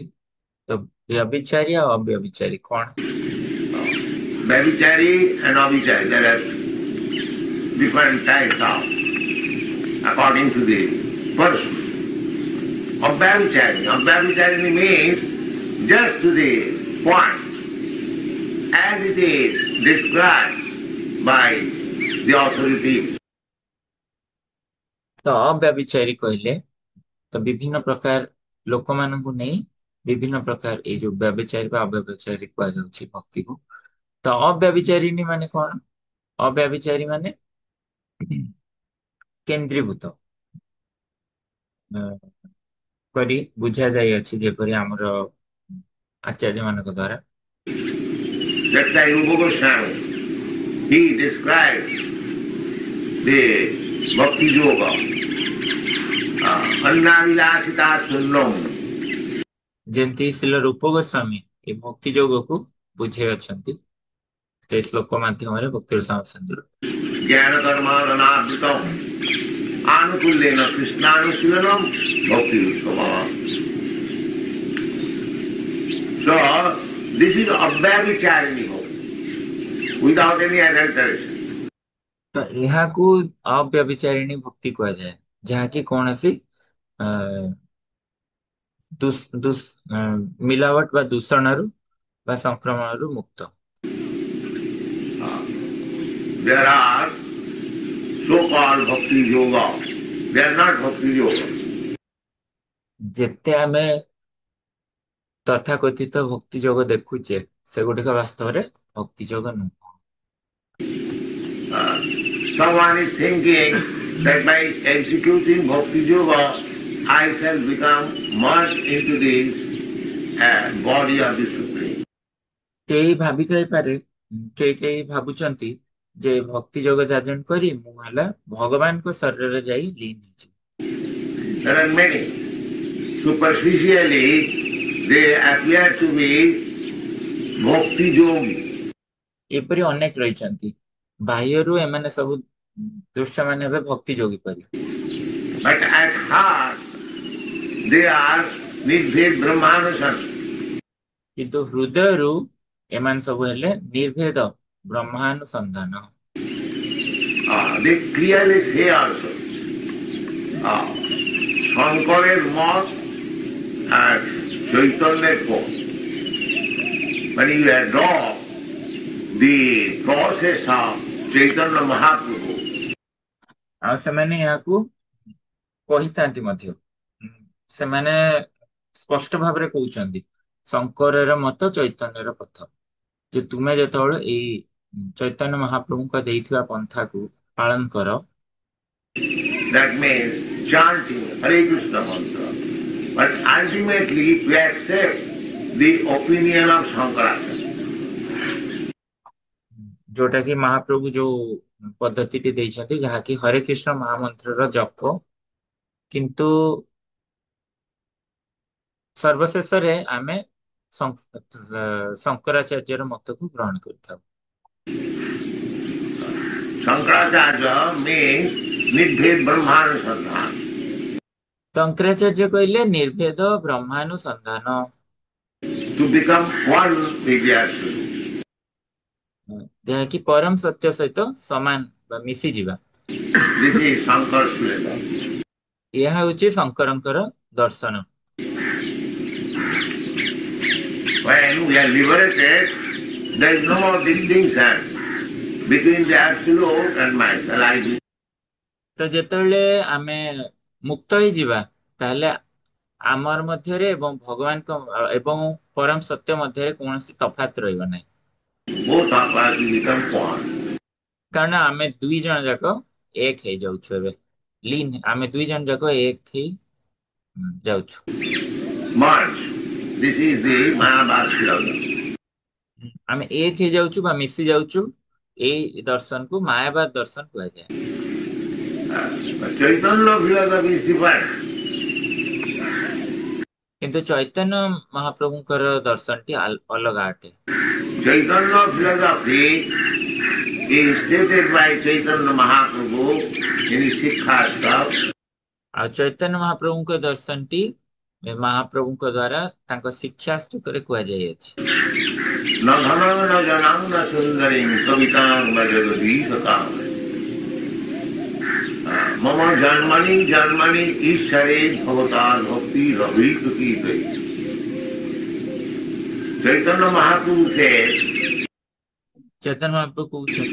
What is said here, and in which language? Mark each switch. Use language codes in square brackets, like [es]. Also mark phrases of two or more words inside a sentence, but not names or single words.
[or] ତ ବ୍ୟଭିଚାରୀ ଆଉ ଅବ୍ୟଭିଚାରୀ କଣ? [en] Vyavicari and avichari, there are different types of, according to the person. Avyavicari means just to the point, as it is described by the authorities. [or] ତ ଅବ୍ୟଭିଚାରୀ କହିଲେ ତ ବିଭିନ୍ନ ପ୍ରକାର ଲୋକମାନଙ୍କୁ ନେଇ ବିଭିନ୍ନ ପ୍ରକାର ଏଇ ଯୋଉ ବ୍ୟଭିଚାରୀ ବା ଅବ୍ୟଭିଚାରୀ କୁହାଯାଉଛି ଭକ୍ତିକୁ। ତ ଅବ୍ୟଭିଚାରିଣୀ ମାନେ କଣ? ଅବ୍ୟଭିଚାରୀ ମାନେ କେନ୍ଦ୍ରୀଭୂତ କରି ବୁଝା ଯାଇଅଛି ଯେପରି ଆମର ଆଚାର୍ଯ୍ୟ ମାନଙ୍କ ଦ୍ଵାରା। [en] That's why Rupa Goswami, he described the bhakti yoga, [sa] अन्याभिलाषिता शून्यम्. [or] ଯେମିତି ଶିଲ ରୂପ ଗୋସ୍ୱାମୀ ଏ ଭକ୍ତି ଯୋଗକୁ ବୁଝେଇ ଅଛନ୍ତି ସେ ଶ୍ଲୋକ ମାଧ୍ୟମରେ ଭକ୍ତି ରସାମୃତ [sa] ज्ञान कर्म रनाधितम् अनुकुल्लेन कृष्णानुशीलनम् भक्ति उत्तमा. [en] So, this is [sa] अव्यभिचारिणी भक्ति, [en] without any adulteration. [or] ତ ଏହାକୁ ଅବ୍ୟଭିଚାରିଣୀ ଭକ୍ତି କୁହାଯାଏ ଯାହାକି କୌଣସି ମିଲାବଟ ବା ଦୂଷଣରୁ ବା ସଂକ୍ରମଣରୁ ମୁକ୍ତ। [en] There are so-called bhakti yoga. They are not bhakti yoga. [or] ଯେତେ ଆମେ ତଥାକଥିତ ଭକ୍ତି ଯୋଗ ଦେଖୁଛେ ସେଗୁଡିକ ବାସ୍ତବରେ ଭକ୍ତି ଯୋଗ ନୁହଁ। [en] Someone is thinking that by executing Bhakti Yoga, I shall become merged into the body of the Supreme. [or] କେହି ଭାବି ଥାଇପାରେ, କେହି କେହି ଭାବୁଛନ୍ତି ଯେ ଭକ୍ତି ଯୋଗ ଯାଜନ କରି ମୁଁ ହେଲା ଭଗବାନଙ୍କ ଶରୀରରେ ଯାଇ ଲୀନ ହେଇଛି। [en] There are many. Superficially, they appear to be Bhakti Yogi. [or] ଏପରି ଅନେକ ରହିଛନ୍ତି, ବାହ୍ୟରୁ ଏମାନେ ସବୁ ଦୃଶ୍ୟମାନ ହେବେ ଭକ୍ତି ଯୋଗୀ ପରି, [en] But at heart, they are [sa] निर्भेद ब्रह्मानुसन. [or] କିନ୍ତୁ ହୃଦୟରୁ ଏମାନେ ସବୁ ହେଲେ ନିର୍ଭେଦ ବ୍ରହ୍ମାନୁସନ୍ଧାନ। [en] They clearly say also, [bn] শঙ্করের মত [en] and Chaitanya's pose. When you adopt the process of Chaitanya Mahaprabhu, [or] ଆଉ ସେମାନେ ଏହାକୁ କହିଥାନ୍ତି ମଧ୍ୟ, ସେମାନେ ସ୍ପଷ୍ଟ ଭାବରେ କହୁଛନ୍ତି ଶଙ୍କରର ମତ ଚୈତନ୍ୟର ପଥ, ଯେ ତୁମେ ଯେତେବେଳେ ଏଇ ଚୈତନ୍ୟ ମହାପ୍ରଭୁଙ୍କ ଦେଇଥିବା ପନ୍ଥାକୁ ପାଳନ କର, [en] that means chanting Hare Krishna mantra, but ultimately to accept the opinion of Shankaracharya. [or] ଯୋଉଟା କି ମହାପ୍ରଭୁ ଯୋଉ ପଦ୍ଧତିଟି ଦେଇଛନ୍ତି ଯାହାକି ହରେ କୃଷ୍ଣ ମହାମନ୍ତ୍ରର ଜପ, କିନ୍ତୁ ସର୍ବଶେଷରେ ଆମେ ଶଙ୍କରାଚାର୍ଯ୍ୟର ମତକୁ ଗ୍ରହଣ କରିଥାଉ। [en] Shankaracharya means [sa] निर्भेद ब्रह्मानुसन्धान. [or] ଶଙ୍କରାଚାର୍ଯ୍ୟ କହିଲେ ନିର୍ଭେଦ ବ୍ରହ୍ମାନୁସନ୍ଧାନ, [en] To become one with the Absolute. [or] ଯାହାକି ପରମ ସତ୍ୟ ସହିତ ସମାନ ବା ମିଶିଯିବା। [en] This is Shankar's method. [or] ଏହା ହେଉଛି ଶଙ୍କରଙ୍କର ଦର୍ଶନ। [en] When we are liberated, there is no more distinction between the Absolute and myself. [or] ତ ଯେତେବେଳେ ଆମେ ମୁକ୍ତ ହେଇଯିବା ତାହେଲେ ଆମର ମଧ୍ୟରେ ଏବଂ ଭଗବାନଙ୍କ ଏବଂ ପରମ ସତ୍ୟ ମଧ୍ୟରେ କୌଣସି ତଫାତ ରହିବ ନାହିଁ, Both of us will become one. କାରଣ ଆମେ ଦୁଇ ଜଣ ଯାକ ଏକ ହେଇଯାଉଛୁ। ଏବେ ଲିନ୍ ଆମେ ଦୁଇ ଜଣ ଯାକ ଏକ ହେଇ ଯାଉଛୁ। [en] Merge. This is the Mayavad philosophy. [or] ଆମେ ଏକ ହେଇଯାଉଛୁ ବା ମିଶି ଯାଉଛୁ, ଏଇ ଦର୍ଶନକୁ ମାୟାବାଦ ଦର୍ଶନ କୁହାଯାଏ। [en] Chaitanya philosophy is different. [or] କିନ୍ତୁ ଚୈତନ୍ୟ ମହାପ୍ରଭୁଙ୍କର ଦର୍ଶନଟି ଅଲଗା ଅଟେ। [en] Chaitanya philosophy is stated by Chaitanya Mahaprabhu in his Sikkha. [or] ଆଉ ଚୈତନ୍ୟ ମହାପ୍ରଭୁଙ୍କ ଦର୍ଶନଟି ମହାପ୍ରଭୁଙ୍କ ଦ୍ଵାରା ତାଙ୍କ ଶିକ୍ଷା ସ୍ତୁତରେ କୁହାଯାଇଅଛି। [sa] न धनं न जनं न सुन्दरीं कवितां न जगदीशतां मम जन्मनि जन्मनि ईश्वरे भवताद् भक्ति रविकृति। [hi] चैतन्य महाप्रभु से [or] चैतन्य महाप्रभु कହୁଛନ୍ତି